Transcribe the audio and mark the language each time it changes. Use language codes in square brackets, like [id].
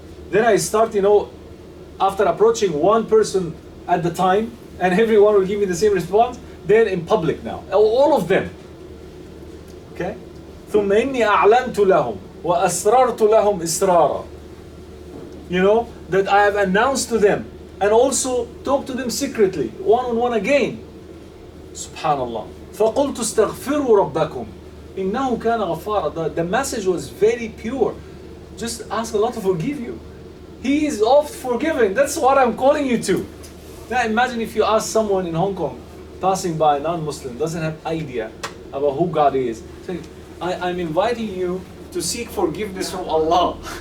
[en] Then I start, after approaching one person at the time, and everyone will give me the same response, then in public now, all of them. [ar] Okay? ثُمَّ إِنِّي أَعْلَنْتُ لَهُمْ وَأَسْرَرْتُ لَهُمْ إِسْرَارًا. [en] That I have announced to them and also talked to them secretly, one-on-one again. Subhanallah. [ar] فَقُلْتُ اسْتَغْفِرُوا رَبَّكُمْ إِنَّهُ كَانَ غَفَّارًا. [en] The message was very pure. Just ask Allah to forgive you. He is oft forgiving. That's what I'm calling you to. Now imagine if you ask someone in Hong Kong, passing by, non-Muslim, doesn't have idea about who God is. Say, I'm inviting you to seek forgiveness from Allah.